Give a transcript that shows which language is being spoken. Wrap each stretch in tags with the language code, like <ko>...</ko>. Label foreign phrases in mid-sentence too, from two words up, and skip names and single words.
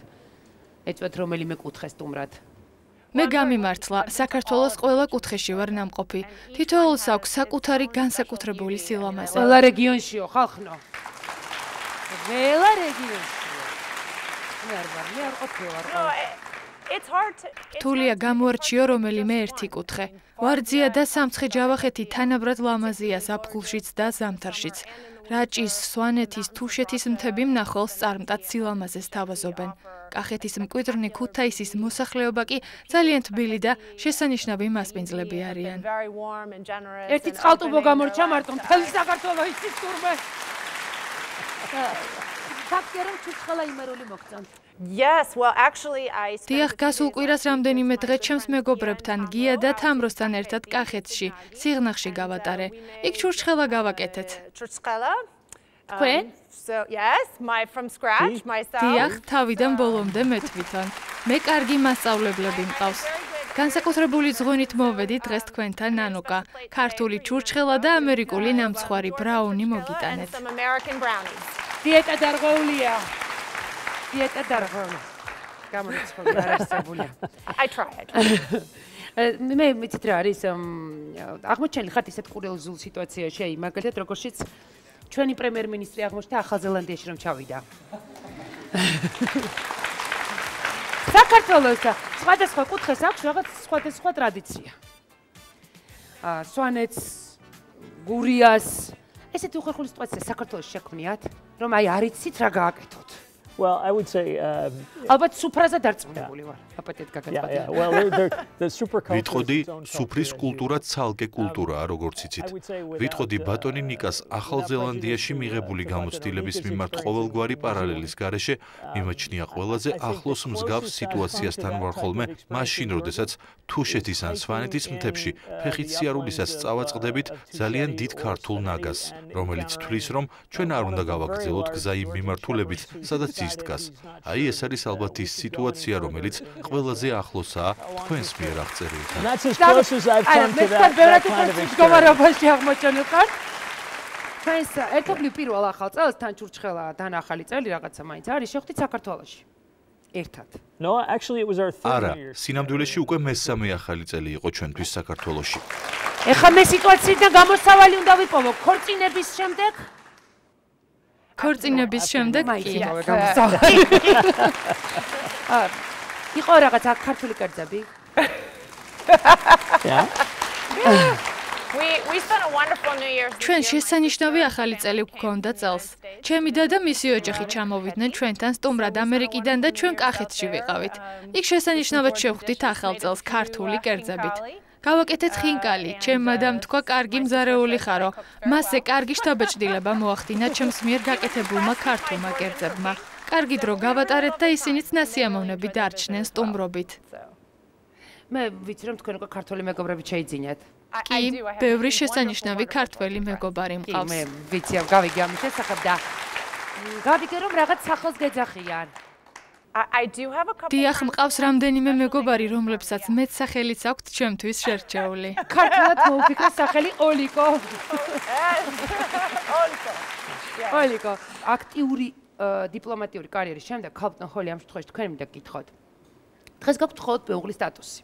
<ka>ეწვეთ რომელიმე კუთხეს სტუმრად. მე გამიმართლა, საქართველოს ყველა კუთხეში ვარ ნამყოფი. თითოეულს აქვს საკუთარი განსაკუთრებული სილამაზე. ყველა რეგიონშიო, ხალხნო. ყველა რეგიონშიო. მე არ ყოფილვარ.</ka> <en>It's hard to</en> <ka>რთულია გამოარჩიო რომელიმე ერთი კუთხე. ვარძია და სამცხე ჯავახეთი თანაბრად ლამაზია ზაფხულშიც და ზამთარშიც. რაჭის, სვანეთის, თუშეთის მთები მნახველს წარმტად სილამაზეს თავაზობენ. კახეთის მკვიდრნი ქუთაისის მოსახლეობა კი ძალიან თბილი და შესანიშნავი მასპინძლები არიან. ერთი წყალტუბო გამორჩა მარტო მთელი საქართველო იცის თურმე. ფაქტია რომ ჩუჩხელა იმერული მოგწონთ.</ka> <en>Yes, well actually I</en> <ka>დიახ, გასულ კვირას რამდენიმე დღე ჩემს მეგობრებთან, გია და თამროსთან ერთად კახეთში, სიღნაღში გავატარე. იქ ჩურჩხელა გავაკეთეთ. ჩურჩხელა? თქვენ?</ka> <en>So yes, from scratch myself.</en> <ka>დიახ, თავიდან ბოლომდე მე თვითონ. მე კარგი მასწავლებლები მყავს. განსაკუთრებული ზღვენით მოვედი დღეს თქვენთან ნანუკა. ქართული ჩურჩხელა და ამერიკული ნამცხვარი ბრაუნი მოგიტანეთ. დიეტა დარღვეულია. დიეტა დარღვეული. გამორიცხული არ არსებულია.</ka> <en>I try.</en> <ka>მე მიცით რა არის აღმოჩენილი ხართ ისეთ კურიოზულ სიტუაციაში, მაგალითად როგორშიც ჩვენი პრემიერ-მინისტრი აღმოჩნდა ახალ ზელანდიაში რომ ჩავიდა. საქართველოს სხვადასხვა კუთხეს აქვს რაღაც სხვადასხვა ტრადიცია. სვანეთს, გურიას, ესეთი უხერხული სიტუაცია საქართველოს შექმნიათ, რომ აი არ იცით რა გააკეთოთ.</ka> <en>Well, I would say</en> <ka>ალბათ სუფრაზე დარწმუნებული ვარ. აპატიეთ გაგატყდა.</ka> <en>Yeah, well, the super culture.</en> <ka>ვიტყოდი, სუფრის კულტურა ცალკე კულტურაა, როგორც იცით. ვიტყოდი ბატონი ნიკას ახალ ზელანდიაში მიღებული გამოცდილების მიმართ ყოველგვარი პარალელის გარეშე მიმაჩნია ყველაზე ახლოს მსგავს სიტუაციასთან ვარ ხოლმე, მაშინ, როდესაც თუშეთის ან სვანეთის მთებში ფეხით სიარულისას წავაწყდებით ძალიან დიდ ქართულ ნაგაზს, რომელიც თვლის, რომ ჩვენ არ უნდა გავაგრძელოთ გზა იმ მიმართულებით, სადაც ის დგას. აი ეს არის ალბათ ის სიტუაცია, რომელიც ყველაზე ახლოსაა თქვენს მიერ აღწერილთან.</ka> <en>That's as close as I've come to that kind of experience.</en> <ka>მდგომარეობაში აღმოჩენილ ხარ. ჩვენს ერთობლივ პირველ ახალ წელს თან ჩურჩხელა თან ახალი წელი რაღაცა მაინც არის შეხვდით საქართველოში. ერთად.</ka> <en>No, actually it was our third</en> <ka>არა,</ka> <en>year.</en> <ka>სინამდვილეში უკვე მესამე ახალი წელი იყო ჩვენთვის საქართველოში. ეხლა მე სიტუაციიდან გამოსავალი უნდა ვიპოვო ქორწინების შემდეგ. ქორწინების შემდეგ კი. იყო რაღაც ქართული კერძები?</ka> <en>We spent a wonderful New Year's.</en> <ka>ჩვენ შესანიშნავი ახალი წელი გვქონდა წელს. ჩემი და მისი ოჯახი ჩამოვიდნენ ჩვენთან სტუმრად ამერიკიდან და ჩვენ კახეთში ვიყავით. იქ შესანიშნავად შევხვდით ახალ წელს ქართული კერძებით. გავაკეთეთ ხინკალი, ჩემმა და თქვა კარგი მზარეული ხარო. მასზე კარგი შთაბეჭდილება მოახდინა ჩემს მიერ გაკეთებულმა ქართულმა კერძებმა. კარგი დრო გავატარეთ და ისინიც ნასიამოვნები დარჩნენ სტუმრობით. მე ვიცი რომ თქვენ უკვე ქართული მეგობრები შეიძინეთ. კი, ბევრი შესანიშნავი ქართველი მეგობარი მყავს. მე ვიცი რომ გავიგე ამის შესახებ და გავიგე რომ რაღაც სახელს გეძახიან.</ka> <en>I do have a couple.</en> <ka>დიახ, მყავს რამდენიმე მეგობარი, რომლებსაც მეც სახელიც აქვთ ჩემთვის შერჩეული. ქართულად მოუფიქრე სახელი ოლიკო. ოლიკო, აქტიური დიპლომატიური კარიერის შემდეგ ქალბატონ ჰოლი ამ შემთხვევაში თქვენ მინდა გკითხოთ. დღეს გაქვთ მხოლოდ მეუღლის სტატუსი.</ka>